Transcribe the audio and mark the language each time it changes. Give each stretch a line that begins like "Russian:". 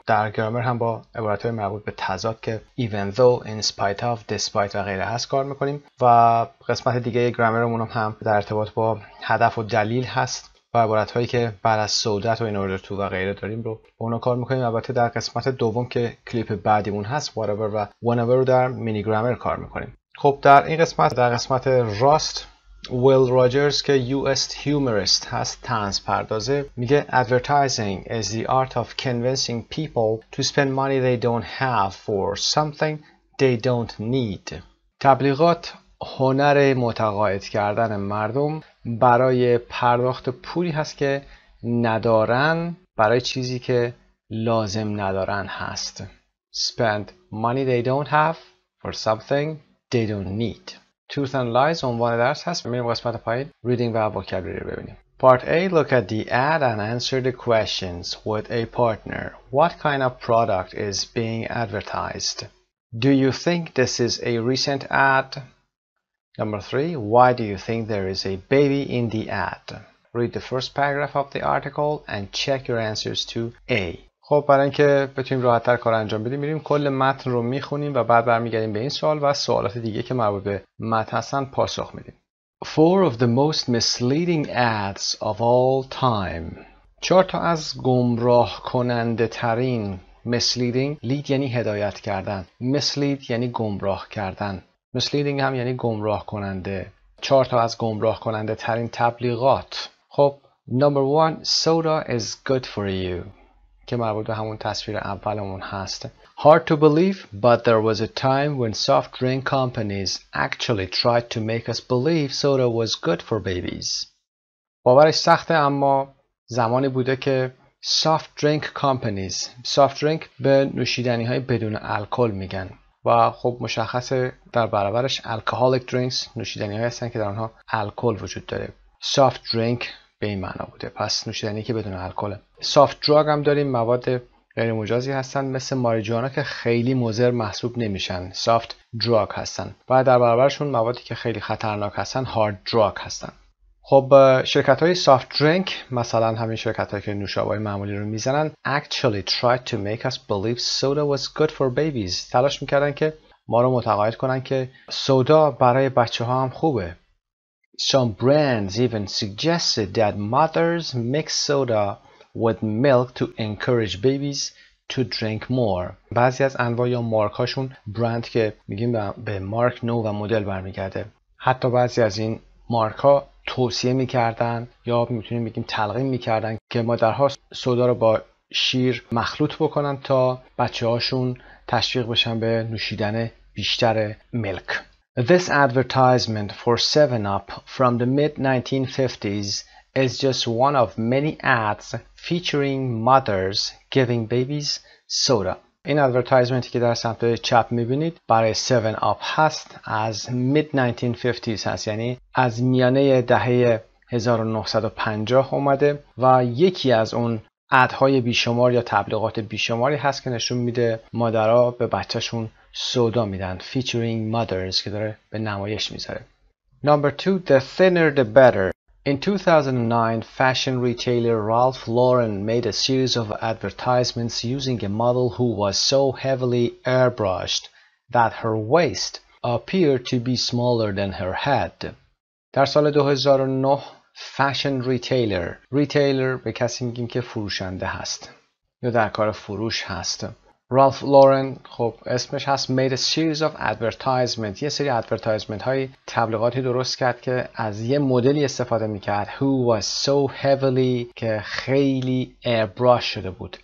Persian: در گرامر هم با عبارت‌های مربوط به تضاد که even though, in spite of, despite و غیره هست کار میکنیم و قسمت دیگه گرامرمون هم در ارتباط با هدف و دلیل هست و عبارت‌هایی که بعد از سودت و in order to و غیره داریم رو با اونا کار میکنیم. البته در قسمت دوم که کلیپ بعدیمون هست whatever و whenever رو در مینی گرامر کار میکنیم. خب در این قسمت راست ویل راجرز که
English: US humorist
Persian: هست، طنز پردازه، میگه
English: advertising is the art of convincing people to spend money they don't have for something they don't need.
Persian: تبلیغات هنر متقاعد کردن مردم برای پرداخت پولی هست که ندارن برای چیزی که لازم ندارن هست.
English: Spend money they don't have for something they don't need.
Persian: Truth and lies عنوان درس هست. میریم قسمت پایین reading و vocabulary رو ببینیم.
English: Part A. Look at the ad and answer the questions with a partner. What kind of product is being advertised? Do you think this is a recent ad? Number 3. Why do you think there is a baby in the ad? Read the first paragraph of the article and check your answers to A.
Persian: خب برای اینکه بتونیم راحت‌تر کار انجام بدیم میریم کل متن رو میخونیم و بعد برمیگردیم به این سوال و سوالات دیگه که مربوط به متن هستن پاسخ میدیم.
English: 4 of the most misleading ads of all time.
Persian: 4 تا از گمراه کننده ترین. misleading lead یعنی هدایت کردن. mislead یعنی گمراه کردن. misleading هم یعنی گمراه کننده. 4 تا از گمراه کننده ترین تبلیغات. خب number 1
English: soda is good for you
Persian: که مربوط به همون تصویر اولمون هست.
English: Hard to believe, but there was a time when soft drink companies actually tried to make us believe soda was good for babies.
Persian: باورش سخته اما زمانی بوده که soft drink companies، soft drink به نوشیدنی های بدون الکل میگن و خب مشخصه در برابرش alcoholic drinks نوشیدنی های هستن که در آنها الکل وجود داره. soft drink به این معنا بوده، پس نوشیدنی که بدون الکله. سافت دراگ هم داریم، مواد غیر مجازی هستن مثل ماریجوانا که خیلی مضر محسوب نمیشن، سافت دراگ هستن و در برابرشون موادی که خیلی خطرناک هستن هارد دراگ هستن. خب شرکت های سافت درینک مثلا همین شرکت هایی که نوشابه معمولی رو میزنن
English: actually tried to make us believe soda was good for babies.
Persian: تلاش میکردن که ما رو متقاعد کنن که سودا برای بچه ها هم خوبه.
English: Some brands even suggested that mothers mix soda with milk to encourage babies to drink more.
Persian: بعضی از انواع یا مارک هاشون برند که میگیم به مارک نو و مدل برمیگرده. حتی بعضی از این مارک ها توصیه میکردن یا میتونیم بگیم تلقین میکردن که مادرها سودا رو با شیر مخلوط بکنن تا بچه هاشون تشویق بشن به نوشیدن بیشتر ملک.
English: This advertisement for 7-Up from the mid-1950s is just one of many ads featuring mothers giving babies soda.
Persian: این ادورتایزمنتی که در سمت چپ میبینید برای 7-Up هست، از mid-1950s هست، یعنی از میانه دهه 1950 اومده و یکی از اون ادهای بیشمار یا تبلیغات بیشماری هست که نشون میده مادرها به بچهشون سودا میدن. featuring mothers که داره به نمایش میذاره.
English: Number 2. The thinner the better. In 2009, fashion retailer Ralph Lauren made a series of advertisements using a model who was so heavily airbrushed that her waist appeared to be smaller than her head.
Persian: در سال 2009 fashion retailer به کسی میگیم که فروشنده هست یا در کار فروش هست. رالف لورن خب اسمش هست
English: made a series of advertisement،
Persian: یه سری ادورتایزمنت های تبلیغاتی درست کرد که از یه مدلی استفاده میکرد
English: who was so heavily
Persian: که خیلی airbrush شده بود.